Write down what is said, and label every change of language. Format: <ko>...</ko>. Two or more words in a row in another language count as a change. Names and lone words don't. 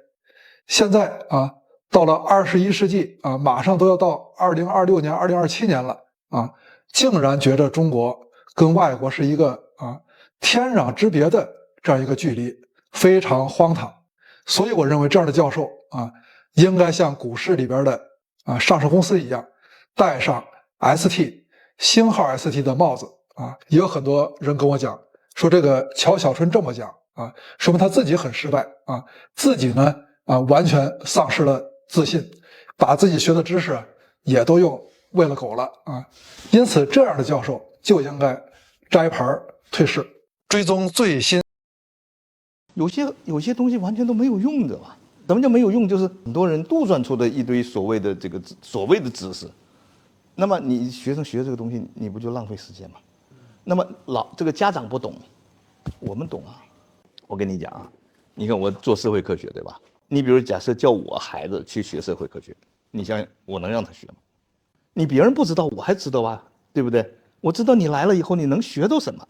<zh>現在啊，到了21世紀啊，馬上都要到2026年、2027年了啊，竟然覺得中國跟外國是一個啊天壤之別的這樣一個距離，非常荒唐。所以我認為這樣的教授啊，應該像股市裡邊的啊上市公司一樣，戴上 ST 星號 ST 的帽子啊。也有很多人跟我講說，這個喬小春這麼講啊，說明他自己很失敗啊，自己呢啊完全喪失了自信，把自己學的知識也都用餵了狗了啊。因此這樣的教授就應該摘牌退市。追蹤最新，有些東西完全都沒有用的吧？什麼叫沒有用？就是很多人杜撰出的一堆所謂的知識，那麼你學生學這個東西，你不就浪費時間嗎？那麼這個家長不懂，我們懂啊。我跟你講啊，你看我做社會科學，對吧？你比如假設叫我孩子去學社會科學，你想想我能讓他學嗎？你別人不知道，我還知道啊，對不對？我知道你來了以後你能學到什麼。</zh>